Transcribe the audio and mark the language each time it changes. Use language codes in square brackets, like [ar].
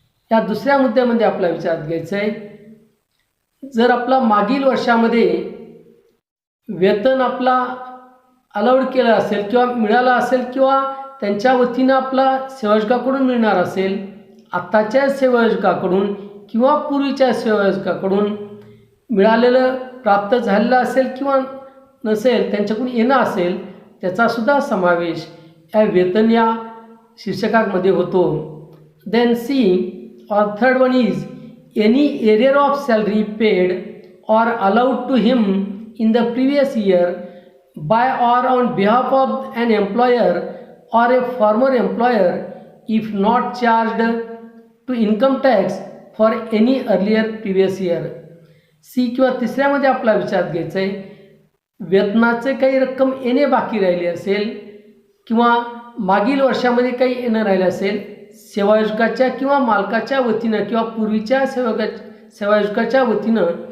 [mr] या दुसऱ्या मुद्द्यामध्ये आपला विचारात घ्यायचं आहे, जर आपला मागील वर्षामध्ये वेतन आपला अलाउड केलं असेल किंवा मिळालं असेल किंवा त्यांच्या वतीनं आपला सेवायोजकाकडून मिळणार असेल, आत्ताच्या सेवायोजकाकडून किंवा पूर्वीच्या सेवायोजकाकडून मिळालेलं प्राप्त झालेलं असेल किंवा नसेल, त्यांच्याकडून येणं असेल, त्याचासुद्धा समावेश या वेतन या शीर्षकामध्ये होतो. [en] Then C or third one is any arrear of salary paid or allowed to him in the previous year by or on behalf of an employer or a former employer if not charged to income tax for any earlier previous year. [mr] C किंवा तिसऱ्यामध्ये आपला विचार घ्यायचा आहे, वेतनाचे काही रक्कम येणे बाकी राहिली असेल किंवा मागील वर्षामध्ये काही येणं राहिलं असेल, सेवायोजकाच्या किंवा मालकाच्या वतीनं किंवा पूर्वीच्या सेवायोजकाच्या वतीनं